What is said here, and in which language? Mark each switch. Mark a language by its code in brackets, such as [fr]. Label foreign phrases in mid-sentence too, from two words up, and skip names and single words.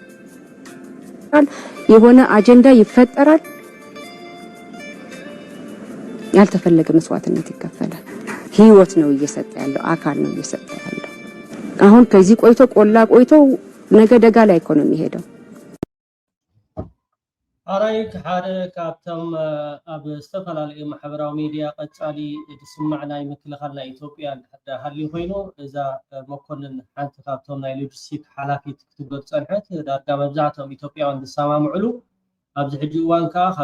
[am] የሆነ አጀንዳ ይፈጠራል፣ ያልተፈለገ መስዋዕትነት ይከፈላል። ህይወት ነው እየሰጠ ያለው፣ አካል ነው እየሰጠ ያለው። አሁን ከዚህ ቆይቶ ቆላ ቆይቶ ነገ ደጋ ላይ እኮ ነው የሚሄደው። [ti] ኣራይክ ሓደ ካብቶም ኣብ ዝተፈላለዩ ማሕበራዊ ሚድያ ቀጻሊ ዝስማዕ ናይ ምክልኻል ናይ ኢትዮጵያ ሃልዩ ኮይኑ እዛ መኮንን ሓንቲ ካብቶም ናይ ሎጂስቲክ ሓላፊት ክትገጽ ፀንሐት ዳርጋ መብዛሕትኦም ኢትዮጵያውያን ዝሰማምዕሉ ኣብዚ ሕጂ እዋን ከዓ ካብ